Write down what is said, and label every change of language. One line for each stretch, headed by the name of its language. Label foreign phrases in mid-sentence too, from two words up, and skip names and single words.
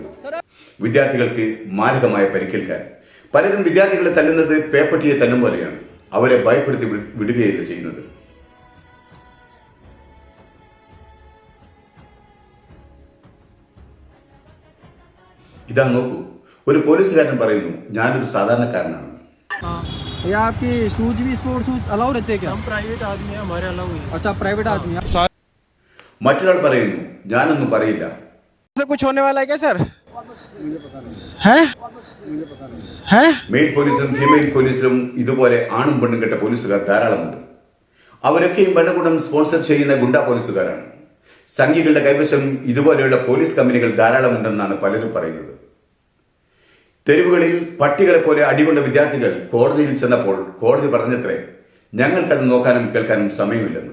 Malayalam: വിദ്യാർത്ഥികൾക്ക് മാരകമായ പരിക്കേൽക്കാൻ. പലരും വിദ്യാർത്ഥികളെ തല്ലുന്നത് പേപ്പട്ടിയെ തല്ലും പോലെയാണ്. അവരെ ഭയപ്പെടുത്തി വിടുകയല്ല ചെയ്യുന്നത്. ഇതാ നോക്കൂ, ഒരു പോലീസുകാരൻ പറയുന്നു, ഞാനൊരു സാധാരണക്കാരനാണ്.
Hindi: ये आपकी शूज भी
English: sports shoes allow
Hindi: रहते हैं क्या? हम प्राइवेट आदमी हैं, हमारे अलाउ है। अच्छा प्राइवेट आदमी है।
Malayalam: മറ്റൊരാൾ പറയുന്നു, ഞാനൊന്നും പറയില്ല.
Hindi: ऐसा कुछ होने वाला है क्या सर? हैं? हैं?
Malayalam: മെയിൽ പോലീസും ഫീമെയിൽ പോലീസിലും ഇതുപോലെ ആണും പെണ്ണും കെട്ട പോലീസുകാർ ധാരാളമുണ്ട്. അവരൊക്കെയും ഭരണകൂടം സ്പോൺസർ ചെയ്യുന്ന ഗുണ്ടാ പോലീസുകാരാണ്. സംഘികളുടെ കൈവശം ഇതുപോലെയുള്ള പോലീസ് കമ്പനികൾ ധാരാളമുണ്ടെന്നാണ് പലരും പറയുന്നത്. തെരുവുകളിൽ പട്ടികളെ പോലെ അടികൊണ്ട വിദ്യാർത്ഥികൾ കോടതിയിൽ ചെന്നപ്പോൾ കോടതി പറഞ്ഞത്രേ, ഞങ്ങൾക്കത് നോക്കാനും കേൾക്കാനും സമയമില്ലെന്ന്.